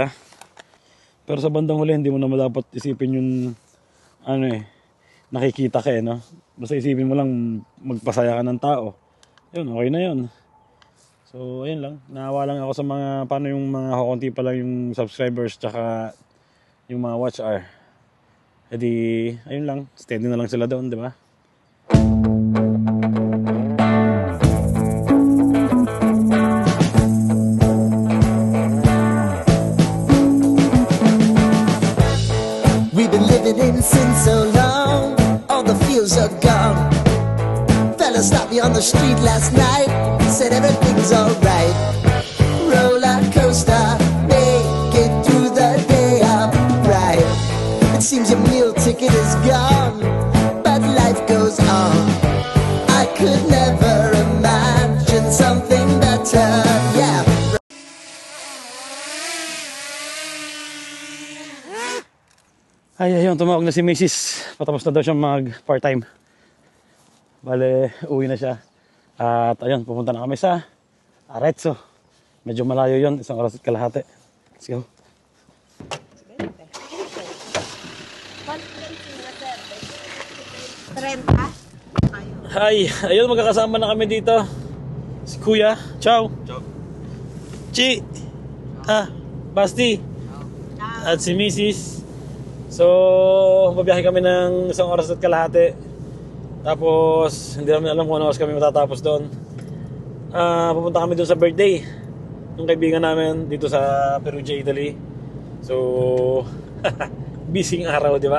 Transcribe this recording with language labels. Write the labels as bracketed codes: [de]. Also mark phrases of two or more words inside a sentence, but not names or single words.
[tl] Pero sa bandang huli, hindi mo naman dapat isipin yung nakikita ka no? Basta isipin mo lang magpasaya ka ng tao. Yun, okay na yun. So, ayun lang. Naawa lang ako sa paano yung mga kukunti pa lang yung subscribers tsaka yung mga [en] watch hour. [tl] E di, ayun lang. Steady na lang sila doon, di ba? [en] We've been living in sin so long, all the feels are gone. Fella stopped me on the street last night, said everything's alright. Roller coaster, make it through the day upright. It seems your meal ticket is gone, but life goes on. I could never imagine something better, yeah. [tl] Ayun, tumawag na si Mrs. Patapos na daw siya mag-part-time. Bale, uwi na siya. At ayun, pupunta na kami sa Arezzo. Medyo malayo yon, 1 oras at kalahati. [en] Let's go. [tl] Hi, ayun magkakasama na kami dito. Si Kuya, [it] ciao. Ciao. Chi. [tl] Basti. At si Mrs. So, babiyahe kami ng 1 oras at kalahati. Tapos, hindi namin alam kung ano oras kami matatapos doon. Pupunta kami doon sa birthday ng kaibigan namin dito sa Perugia, Italy. So, busy ng araw, di ba?